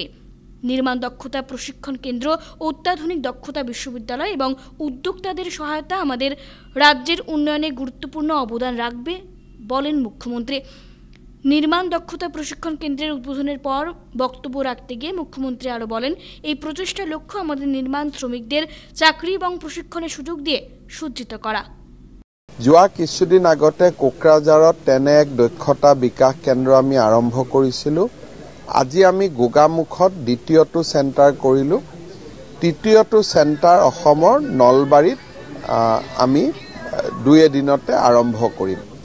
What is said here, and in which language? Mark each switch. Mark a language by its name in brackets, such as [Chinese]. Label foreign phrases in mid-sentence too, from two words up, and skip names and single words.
[Bangla] নির্মাণ দক্ষতা প্রশিক্ষণ কেন্দ্র, অত্যাধুনিক দক্ষতা বিশ্ববিদ্যালয় এবং উদ্যোক্তাদের সহায়তা আমাদের রাজ্যের উন্নয়নে গুরুত্বপূর্ণ অবদান রাখবে বলেন মুখ্যমন্ত্রী। নির্মাণ দক্ষতা প্রশিক্ষণ কেন্দ্রের উদ্বোধনের পর বক্তব্য রাখতে গিয়ে মুখ্যমন্ত্রী আরও বলেন, এই প্রচেষ্টার লক্ষ্য আমাদের নির্মাণ শ্রমিকদের চাকরি এবং প্রশিক্ষণের সুযোগ দিয়ে সজ্জিত করা। [Assamese] যোৱা কিছুদিন আগতে কোকৰাঝাৰত তেনে এক দক্ষতা বিকাশ কেন্দ্ৰ আমি আৰম্ভ কৰিছিলোঁ। আজি আমি গোগামুখত দ্বিতীয়টো চেণ্টাৰ কৰিলোঁ। তৃতীয়টো চেণ্টাৰ অসমৰ নলবাৰীত আমি 2 দিনতে আৰম্ভ কৰিম।